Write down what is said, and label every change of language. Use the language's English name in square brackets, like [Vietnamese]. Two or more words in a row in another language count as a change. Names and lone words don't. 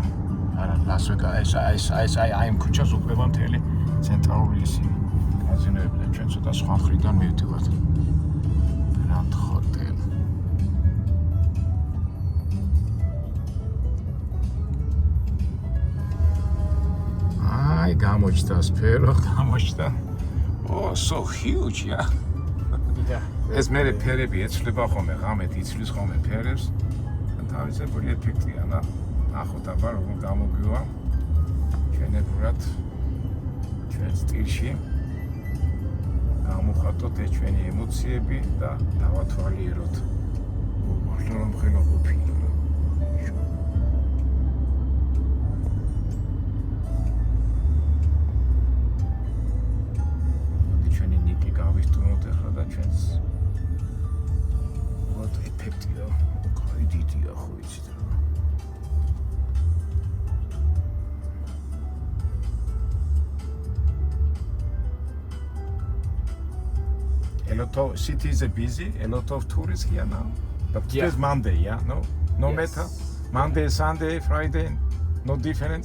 [Georgian] არა, ლას-ვეგასი, აი ამ ქუჩას უყვება მთელი ცენტრალური ისინი კაზინოები და ჩვენ ცოტა სხვა მხრიდან მივდივართ. Grand Hotel. აი გამოჩნდა სფერო, გამოჩნდა. [English] Oh, so huge, yeah. [Georgian] ეს მე ფერები ეცვლება ხოლმე, ღამეთ იცვლის ხოლმე ფერებს. და თავისებური ეფექტია, ნახოთ აბა როგორ გამოგვივა. ჩვენებურად ჩვენ სტილში გამოვხატოთ ეს ჩვენი ემოციები და დავათვალიეროთ. მართლა რომ ხელო ყოფილი. გავისტუმროთ ახლა და ჩვენს what ეფექტია, კაი დიდია ხო იცით რა. [English] A lot of cities are busy, a lot of tourists here now. But today's Monday, yeah? No matter. Monday, Sunday, Friday, no difference.